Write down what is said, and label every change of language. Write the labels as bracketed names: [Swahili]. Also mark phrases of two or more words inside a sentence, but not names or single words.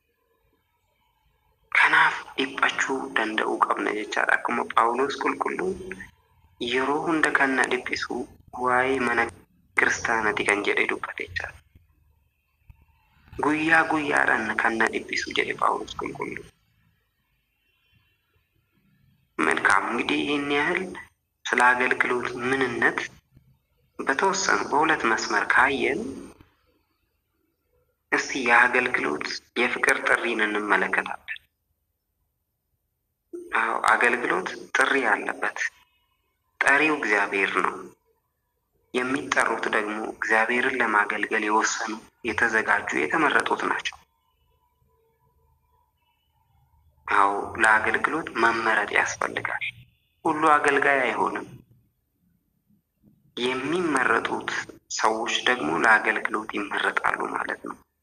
[Oromo] Kanaaf dhiphachuu danda'uu qabna jechaadha. Akkuma Phaawulos qulqulluun yeroo hunda kan na dhiphisu waa'ee mana kiristaanaati kan jedhee dubbate jechaadha. Guyyaa guyyaadhaan kan na dhiphisu jedhe Phaawulos qulqulluun. [Amharic] መልካም እንግዲህ ይህን ያህል ስለ አገልግሎት ምንነት በተወሰኑ በሁለት መስመር ካየን እስቲ የአገልግሎት የፍቅር ጥሪን እንመለከታለን። አገልግሎት ጥሪ ያለበት፣ ጠሪው እግዚአብሔር ነው። የሚጠሩት ደግሞ እግዚአብሔርን ለማገልገል የወሰኑ የተዘጋጁ የተመረጡት ናቸው። ለአገልግሎት መመረጥ ያስፈልጋል። ሁሉ አገልጋይ አይሆንም። የሚመረጡት ሰዎች ደግሞ ለአገልግሎት ይመረጣሉ ማለት ነው።